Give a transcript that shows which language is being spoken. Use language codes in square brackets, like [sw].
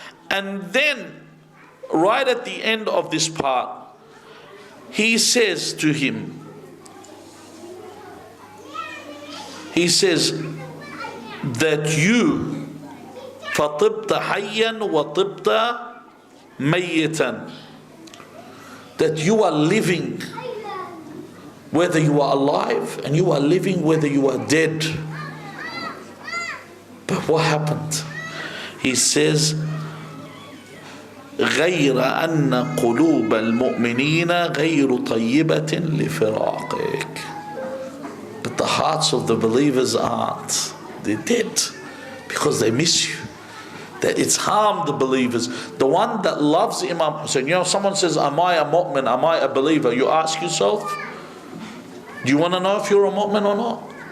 [en] And then, right at the end of this part, he says to him, he says that you [ar] فَطِبْتَ حَيًّا وَطِبْتَ مَيِّتًا, [en] that you are living whether you are alive, and you are living whether you are dead. But what happened? He says, [ar] غَيْرَ أَنَّ قُلُوبَ الْمُؤْمِنِينَ غَيْرُ طَيِّبَةٍ لِفِرَاقِكَ. [en] But the hearts of the believers aren't. They're dead because they miss you. That it's harmed the believers. The one that loves Imam Hussein. You know, someone says, am I a mu'min? Am I a believer? You ask yourself, do you want to know if you're a mu'min or not?